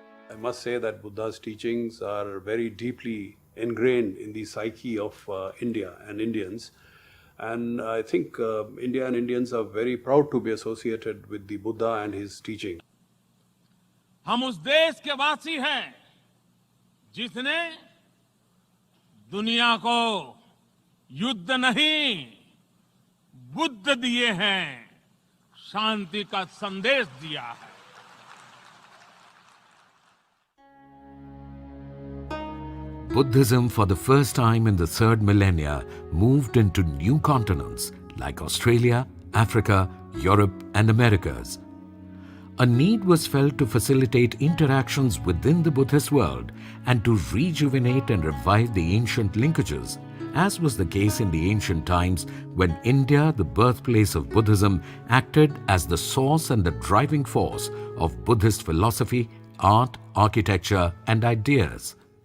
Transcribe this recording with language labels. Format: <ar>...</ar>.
<en>I must say that Buddha's teachings are very deeply ingrained in the psyche of India and Indians. And I think India and Indians are very proud to be associated with the Buddha and his teaching.</en> <hi>हम उस देश के वासी हैं जिसने दुनिया को युद्ध नहीं बुद्ध दिए हैं, शांति का संदेश दिया है.</hi> <en>Buddhism, for the first time in the 3rd millennia, moved into new continents like Australia, Africa, Europe, and Americas. A need was felt to facilitate interactions within the Buddhist world and to rejuvenate and revive the ancient linkages, as was the case in the ancient times when India, the birthplace of Buddhism, acted as the source and the driving force of Buddhist philosophy, art, architecture, and ideas.</en>